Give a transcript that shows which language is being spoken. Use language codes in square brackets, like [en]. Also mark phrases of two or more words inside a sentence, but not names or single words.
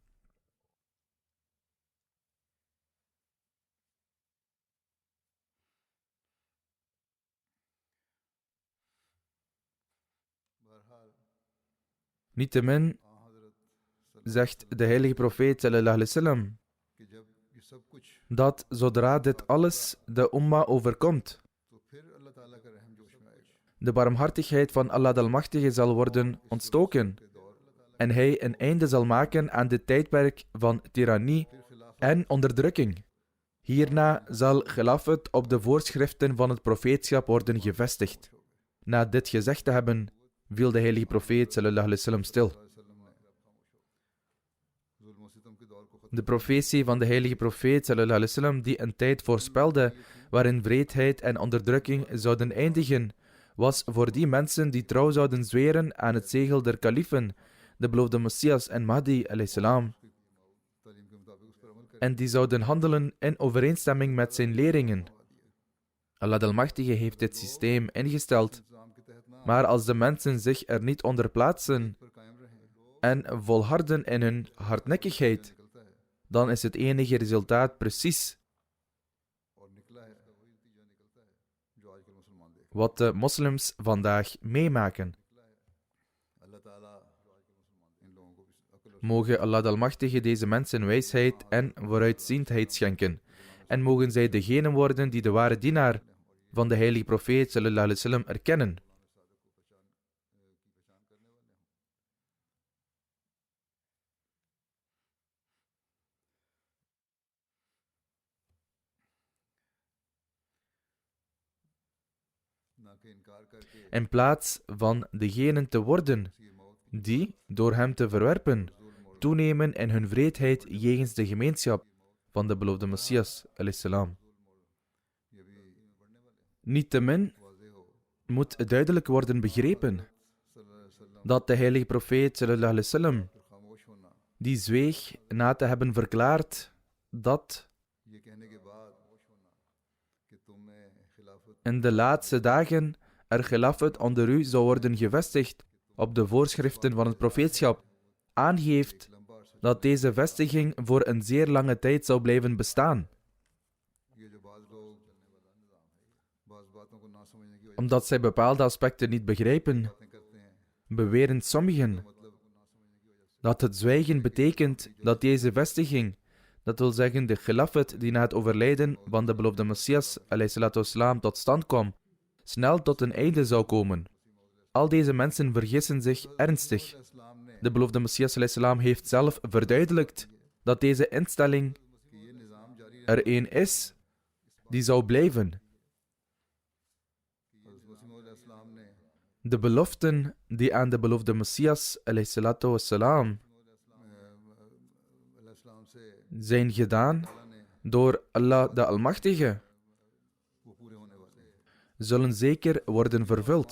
[nl] Niettemin zegt de heilige profeet [ar] صلى الله عليه وسلم [nl] dat zodra dit alles de umma overkomt, de barmhartigheid van Allah de Almachtige zal worden ontstoken en hij een einde zal maken aan dit tijdperk van tirannie en onderdrukking. Hierna zal Khilafat op de voorschriften van het profeetschap worden gevestigd. Na dit gezegd te hebben, viel de heilige profeet [ar] صلى الله عليه وسلم [nl] stil. De profetie van de heilige profeet [ar] صلى الله عليه وسلم [nl] die een tijd voorspelde waarin wreedheid en onderdrukking zouden eindigen, was voor die mensen die trouw zouden zweren aan het zegel der kaliefen, de beloofde Messias en Mahdi [ar] عليه السلام, [nl] en die zouden handelen in overeenstemming met zijn leringen. Allah de Almachtige heeft dit systeem ingesteld, maar als de mensen zich er niet onder plaatsen en volharden in hun hardnekkigheid, dan is het enige resultaat precies wat de moslims vandaag meemaken. Mogen Allah de Almachtige deze mensen wijsheid en vooruitziendheid schenken, en mogen zij degenen worden die de ware dienaar van de heilige profeet [ar] صلى الله عليه وسلم [nl] erkennen. In plaats van degenen te worden die, door hem te verwerpen, toenemen in hun wreedheid jegens de gemeenschap van de beloofde Messias [ar] عليه السلام. [nl] Niettemin moet duidelijk worden begrepen dat de heilige profeet [ar] صلى الله عليه وسلم, [nl] die zweeg na te hebben verklaard dat in de laatste dagen er Khilafat onder u zou worden gevestigd op de voorschriften van het profeetschap, aangeeft dat deze vestiging voor een zeer lange tijd zou blijven bestaan. Omdat zij bepaalde aspecten niet begrijpen, beweren sommigen dat het zwijgen betekent dat deze vestiging, dat wil zeggen de Khilafat die na het overlijden van de beloofde Messias [ar] عليه الصلاة والسلام [nl] tot stand kwam, snel tot een einde zou komen. Al deze mensen vergissen zich ernstig. De beloofde Messias ﷺ heeft zelf verduidelijkt dat deze instelling er één is die zou blijven. De beloften die aan de beloofde Messias ﷺ zijn gedaan door Allah de Almachtige, zullen zeker worden vervuld.